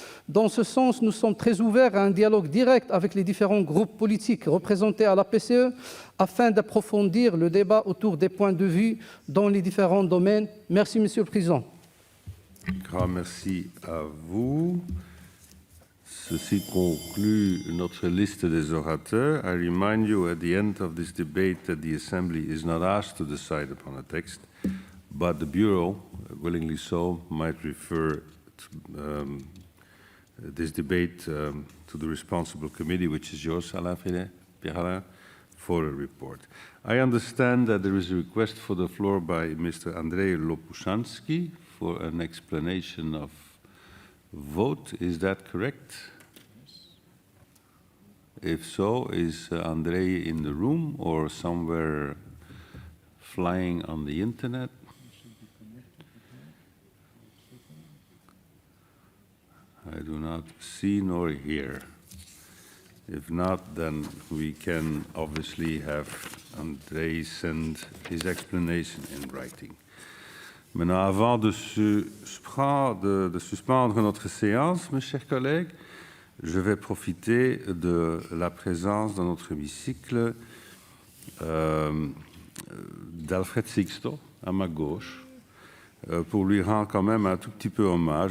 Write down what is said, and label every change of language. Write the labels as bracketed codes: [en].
[fr] Dans ce sens, nous sommes très ouverts à un dialogue direct avec les différents groupes politiques représentés à la PCE afin d'approfondir le débat autour des points de vue dans les différents domaines. Merci, Monsieur le Président. Grand merci à vous. Ceci conclut notre liste des orateurs. [en] I remind you at the end of this debate that the Assembly is not asked to decide upon a text, but the Bureau, willingly so, might refer this debate to the responsible committee, which is yours, Pierre-Alain, for a report. I understand that there is a request for the floor by Mr. Andrei Lopushansky for an explanation of vote. Is that correct? If so, is Andrei in the room or somewhere flying on the internet? I do not see nor hear. If not, then we can obviously have Andrei send his explanation in writing. [fr] Maintenant, avant de suspendre notre séance, mes chers collègues, je vais profiter de la présence dans notre hémicycle d'Alfred Sixto, à ma gauche, pour lui rendre quand même un tout petit peu hommage.